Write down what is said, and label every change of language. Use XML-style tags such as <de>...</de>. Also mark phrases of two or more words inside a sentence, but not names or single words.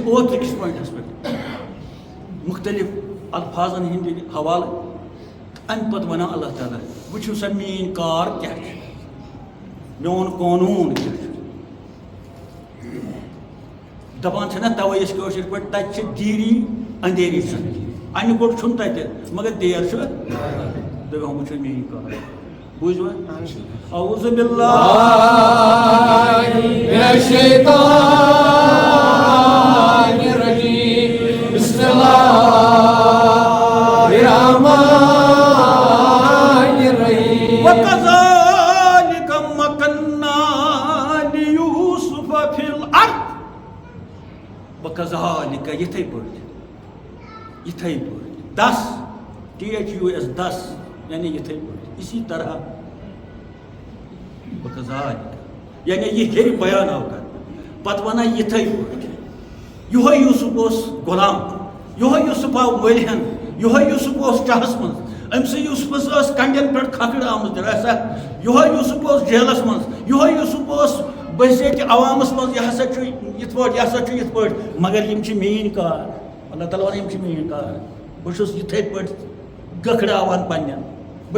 <ks>اوترٕکِس پویِنٹس پٮ۪ٹھ مختلف الفاظن ہٕنٛدۍ حوالہٕ امہِ پتہٕ ونان اللہ تعالیٰ وٕچھِو سا میٲنۍ کار کیٛاہ چھُ میون قونوٗن کیٛاہ چھُ دپان چھِنہ توے أسۍ کٲشِر پٲٹھۍ تتہِ چھِ دیٖری اندھیری چھِ انہِ گوٚٹ چھُنہٕ تتہِ مگر دیر چھُ دپان وٕچھِو میٲنۍ کار بوٗزوا</ks> <ar>اعوذ باللہ من الشیطان الرجیم بسم اللہ الرحمن الرحیم وکذالک مکننا لیوسف فی الارض وکذالک</ar> <ks>یِتھے پٲٹھۍ دس THUS 10 یعنی یِتھے پٲٹھۍ</ks> <ur>اسی طرح</ur> <ks>وکذالک یعنی یہ ہیٚرِ بیان آو کرنہٕ پتہٕ ونان یِتھے پٲٹھۍ یِہوے یوسف اوس غلام یِہوے یوسف آو مٔلۍ یِہوے یوسف اوس چاہس منٛز أمسٕے یوسفس ٲس کنڈٮ۪ن پٮ۪ٹھ کھکھٕر آمٕژ دراصل یِہوے یوسف اوس جیلس منٛز یِہوے یوسف اوس بٔسیٖتہِ عوامس منٛز یہِ ہسا چھُ یِتھ پٲٹھۍ یہِ ہسا چھُ یِتھ پٲٹھۍ مگر یِم چھِ میٲنۍ کار اللہ تعالیٰ ونان یِم چھِ میٲنۍ کار بہٕ چھُس یِتھے پٲٹھۍ گٔکھڑاوان پننٮ۪ن بہٕ</ks>